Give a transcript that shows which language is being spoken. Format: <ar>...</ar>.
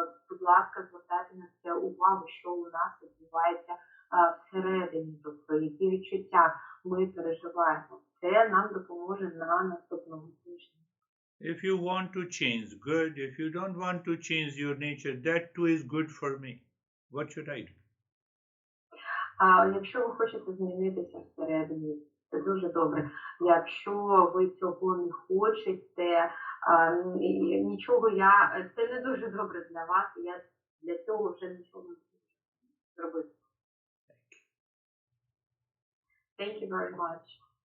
<uk>Будь ласка, звертайте на це увагу, що у нас відбувається всередині, тобто які відчуття ми переживаємо. Це нам допоможе на наступному тижні.</uk> <en>If you want to change, good. If you don't want to change your nature, that too is good for me. What should I do?</en> <uk>Якщо ви хочете змінитися всередині, це дуже добре. Якщо ви цього не хочете, нічого це не дуже добре для вас, і я для цього вже нічого не можу зробити.</uk> <en>Thank you very much.</en>